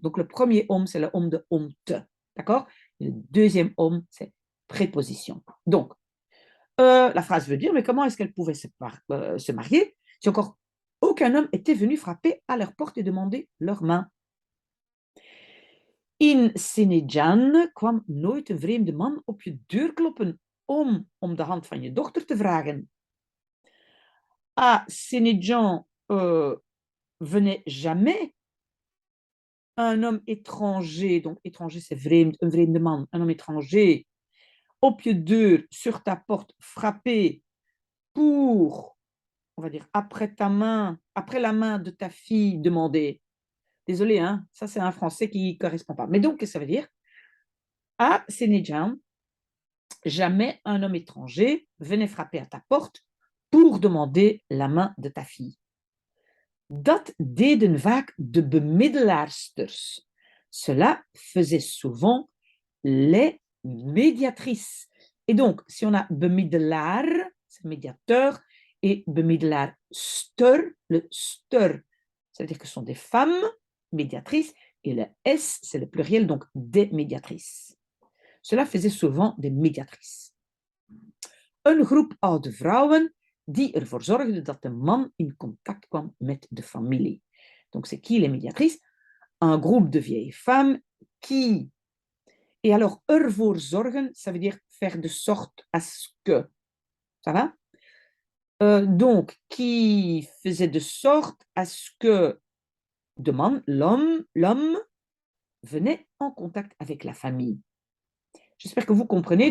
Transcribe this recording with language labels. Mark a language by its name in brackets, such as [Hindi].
[French] Donc le premier om, c'est le om de [Dutch] om te. [French] D'accord? Le deuxième om, c'est préposition. Donc, la phrase veut dire, mais comment est-ce qu'elles pouvaient se marier si encore aucun homme était venu frapper à leur porte et demander leur main? [Dutch] In Sinidjan kwam nooit een vreemde man op je deur kloppen om de hand van je dochter te vragen. [French] À Sinidjan venait jamais un homme étranger, donc étranger c'est vreemd, [Dutch] een vreemde man, [French] un homme étranger, [Dutch] op je deur, [French] sur ta porte, frapper pour, on va dire, après la main de ta fille, demander. Désolé, hein, ça c'est un français qui ne correspond pas. Mais donc, qu'est-ce que ça veut dire? À Sinidjan, jamais un homme étranger venait frapper à ta porte pour demander la main de ta fille. [Dutch] Dat deden vaak de bemiddelaarsters. [French] Cela faisait souvent les médiatrices. Et donc, si on a bemiddelaar, c'est médiateur, et bemiddelaarster, le ster, ça veut dire que ce sont des femmes médiatrices Et le S, c'est le pluriel, donc des médiatrices. Cela faisait souvent des médiatrices. [Dutch] Een groep oude vrouwen die ervoor zorgden dat de man in contact kwam met de familie. [French] Donc, c'est qui les médiatrices? Un groupe de vieilles femmes qui... Et alors, [Dutch] ervoor zorgen, [French] ça veut dire faire de sorte à ce que... Ça va? Donc, qui faisait de sorte à ce que l'homme venait en contact avec la famille. J'espère que vous comprenez.